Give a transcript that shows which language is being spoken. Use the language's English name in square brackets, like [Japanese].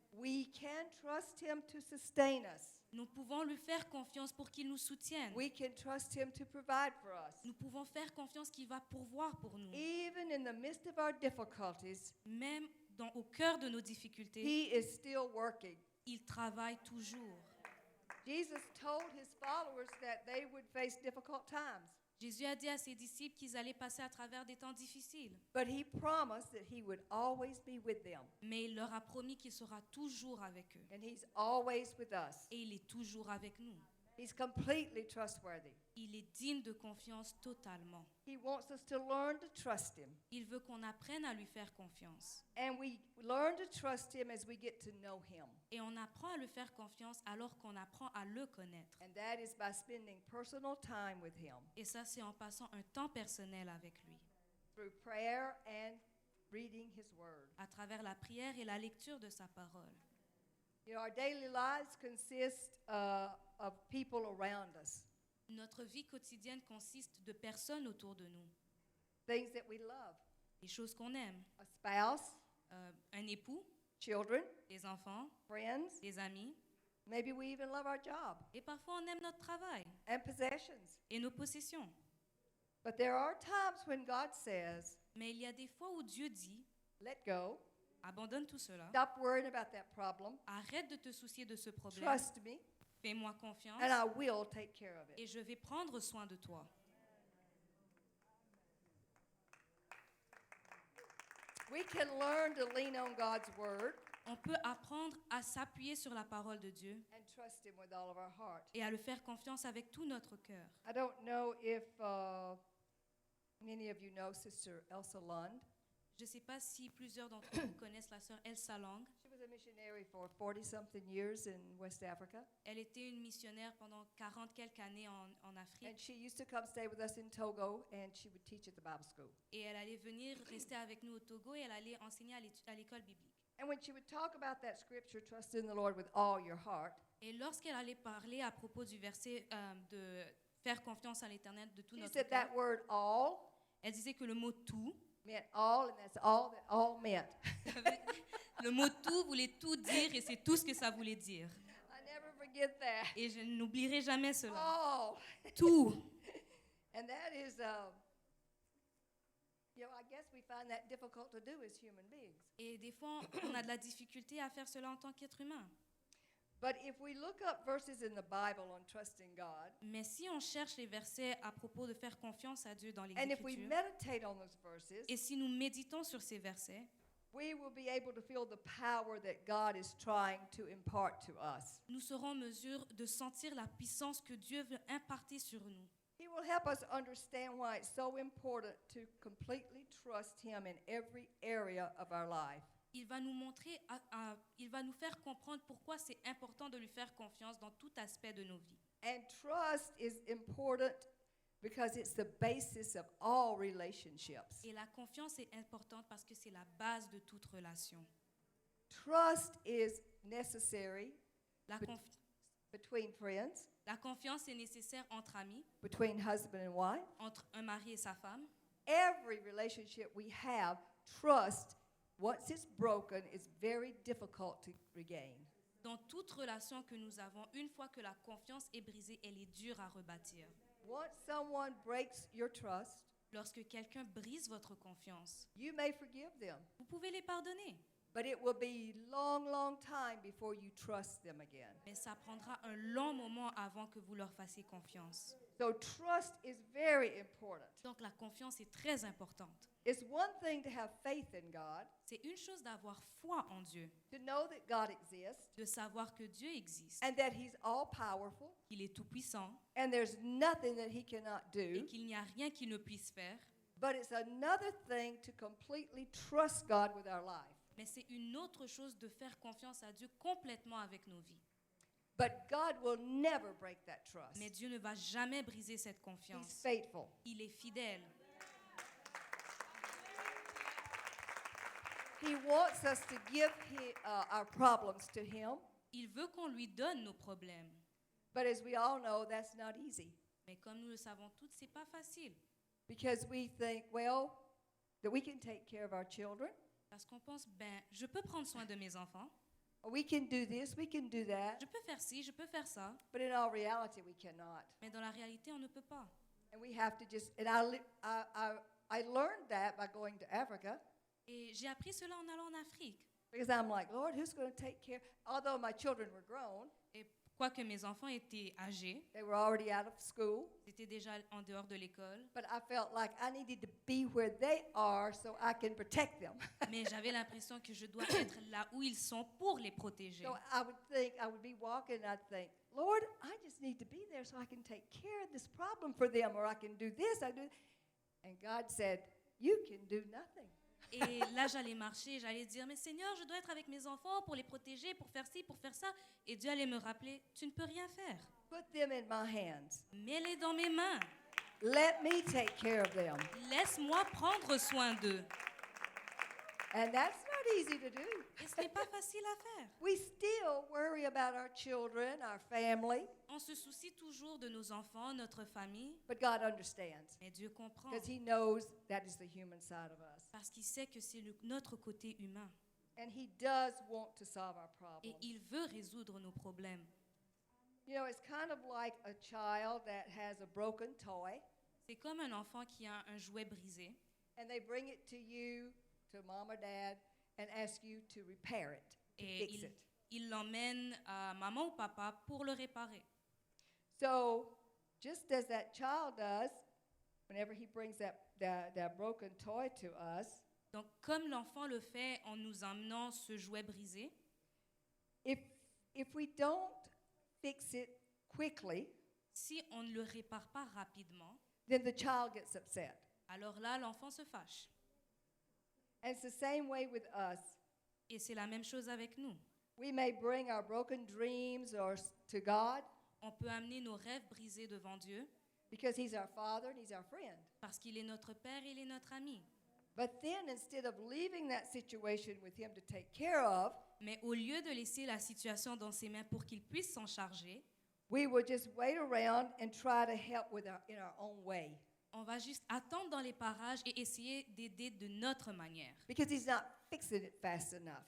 [English] We can trust him to sustain us. [French] Nous pouvons lui faire confiance pour qu'il nous soutienne. [English] We can trust him to provide for us. [French] Nous pouvons faire confiance qu'il va pourvoir pour nous. [English] Even in the midst of our difficulties, [French] Même au cœur de nos difficultés, [English] he is still working. [French] il travaille toujours. [English] Jesus told his followers that they would face difficult times, [French] Jésus a dit à ses disciples qu'ils allaient passer à travers des temps difficiles. [English] but he promised that he would always be with them, [French] Mais il leur a promis qu'il sera toujours avec eux. [English] and he's always with us. [French] Et il est toujours avec nous. [English] He's completely trustworthy. [French] Il est digne de confiance totalement. [English] He wants us to learn to trust him. [French] Il veut qu'on apprenne à lui faire confiance. [English] And we learn to trust him as we get to know him. [French] Et on apprend à le faire confiance alors qu'on apprend à le connaître. [English] And that is by spending personal time with him [French] Et ça, c'est en passant un temps personnel avec lui, [English] through prayer and reading his word. [French] à travers la prière et la lecture de sa parole. [English] You know, our daily lives consist of people around us, [French] Notre vie quotidienne consiste de personnes autour de nous, [English] things that we love, [French] des choses qu'on aime, [English] a spouse, [French] un époux, [English] children, [French] des enfants, [English] friends. [French] des amis, [English] Maybe we even love our job [French] et parfois on aime notre travail [English] and possessions. [French] et nos possessions. [English] But there are times when God says, [French] Mais il y a des fois où Dieu dit, [English] let go, [French] abandonne tout cela, [English] stop worrying about that problem, [French] arrête de te soucier de ce problème, [English] trust me, [French] fais-moi confiance [English] and I will take care of [French] et [English] it. [French] je vais prendre soin de toi. [English] We can learn to lean on God's word [French] On peut apprendre à s'appuyer sur la parole de Dieu [English] and trust him with all of our heart. [French] et à le faire confiance avec tout notre cœur. [English] I don't know if many of you know Sister Elsa Lund. [French] Je ne sais pas si plusieurs d'entre vous connaissent la sœur Elsa Lang. [English] She was a missionary for 40-something years in West Africa. [French] Elle était une missionnaire pendant 40 quelques années en Afrique [English] And she used to come stay with us in Togo, and she would teach at the Bible school. [French] et elle allait venir rester avec nous au Togo et elle allait enseigner à l'école biblique. [English] And when she would talk about that scripture, trust in the Lord with all your heart, [French] Et lorsqu'elle allait parler à propos du verset de faire confiance à l'Éternel de tout [English] she [French] notre [English] said [French] cœur, [English] that word all [French] elle disait que le mot tout, [English] meant all, and that's all that all meant. [French] le mot tout voulait tout dire et c'est tout ce que ça voulait dire. [English] I never forget that. [French] Et je n'oublierai jamais cela. [English] All. [French] Tout. [English] And that is, you know, I guess we find that difficult to do as human beings. [French] Et des fois, on a de la difficulté à faire cela en tant qu'être humain. [English] But if we look up verses in the Bible on trusting God, [French] Mais si on cherche les versets à propos de faire confiance à Dieu dans les [English] and if we [French] Écritures, [English] meditate on those verses, [French] et si nous méditons sur ces versets, [English] we will be able to feel the power that God is trying to impart to us. [French] nous serons en mesure de sentir la puissance que Dieu veut imparter sur nous. [English] He will help us understand why it's so important to completely trust Him in every area of our life. [French] Il va nous montrer, il va nous faire comprendre pourquoi c'est important de lui faire confiance dans tout aspect de nos vies. [English] And trust is important because it's the basis of all relationships. [French] Et la confiance est importante parce que c'est la base de toute relation. [English] Trust is necessary [French] La, [English] But- [French] confi- [English] between friends, [French] la confiance est nécessaire entre amis, [English] between husband and wife. [French] entre un mari et sa femme. [English] Every relationship we have, trust, once it's broken, is very difficult to regain. [French] Dans toute relation que nous avons, une fois que la confiance est brisée, elle est dure à rebâtir. [English] Once someone breaks your trust, [French] Lorsque quelqu'un brise votre confiance, [English] you may forgive them, [French] vous pouvez les pardonner, [English] but it will be long, long time before you trust them again. [French] mais ça prendra un long moment avant que vous leur fassiez confiance. [English] So trust is very important. [French] Donc la confiance est très importante. [English] It's one thing to have faith in God, [French] C'est une chose d'avoir foi en Dieu, [English] to know that God exists [French] de savoir que Dieu existe, [English] and that He's all powerful [French] qu'il est tout-puissant [English] and there's nothing that He cannot [French] et [English] do. [French] qu'il n'y a rien qu'il ne puisse faire. [English] But it's another thing to completely trust God with our life. [French] Mais c'est une autre chose de faire confiance à Dieu complètement avec nos vies. [English] But God will never break that trust. [French] Mais Dieu ne va jamais briser cette [English] He's [French] confiance. [English] faithful. [French] Il est fidèle. [English] He wants us to give our problems to Him. [French] Il veut qu'on lui donne nos problèmes. [English] But as we all know, that's not easy [French] Mais comme nous le savons tous, c'est pas facile. [English] because we think, well, that we can take care of our children. [French] Parce qu'on pense, ben, je peux prendre soin de mes enfants. [English] Or we can do this, we can do that. [French] Je peux faire ci, je peux faire ça. [English] But in all reality, we cannot. [French] Mais dans la réalité, on ne peut pas. [English] And we have to just, and I learned that by going to Africa [French] Et j'ai appris cela en allant en Afrique. [English] because I'm like, Lord, who's going to take care? Although my children were grown, [French] Et Quoique mes enfants étaient âgés, [English] They were already out of school. [French] ils étaient déjà en dehors de l'école, [English] But I felt like I needed to be where they are so I can protect them. [French] mais j'avais l'impression que je dois être là où ils sont pour les protéger. [English] So I would be walking and I'd think, Lord, I just need to be there so I can take care of this problem for them, or I can do this. And God said, you can do nothing. [French] Et là, j'allais marcher, j'allais dire, mais Seigneur, je dois être avec mes enfants pour les protéger, pour faire ci, pour faire ça. Et Dieu allait me rappeler, tu ne peux rien faire. [English] Put them in my hands. [French] Mets-les dans mes mains. [English] Let me take care of them. [French] Laisse-moi prendre soin d'eux. [English] And that's not easy to do. [French] Et ce n'est pas facile à faire. [English] We still worry about our children, our family, [French] On se soucie toujours de nos enfants, notre famille, [English] but God understands [French] mais Dieu comprend [English] because He knows that is the human side of us. [French] parce qu'il sait que c'est notre côté humain [English] And He does want to solve our [French] et [English] problems. [French] il veut résoudre nos problèmes. [English] You know, it's kind of like a child that has a broken toy, [French] C'est comme un enfant qui a un jouet brisé [English] and they bring it to you, to mom or dad, and ask you to repair it, to [French] et [English] fix it. [French] il l'emmène à maman ou papa pour le réparer. [English] So, just as that child does, whenever he brings that broken toy to us, [French] Donc, comme l'enfant le fait en nous emmenant ce jouet brisé, [English] if we don't fix it quickly, [French] si on ne le répare pas rapidement, [English] then the child gets upset. [French] alors là, l'enfant se fâche. [English] And it's the same way with us. [French] Et c'est la même chose avec nous. [English] We may bring our broken dreams to God [French] On peut amener nos rêves brisés devant Dieu [English] because He's our Father and He's our friend. [French] parce qu'il est notre Père et il est notre ami. [English] But then instead of leaving that situation with Him to take care of, [French] Mais au lieu de laisser la situation dans ses mains pour qu'il puisse s'en charger, [English] we will just wait around and try to help in our own way [French] on va juste attendre dans les parages et essayer d'aider de notre manière [English] because He's not fixing it fast enough.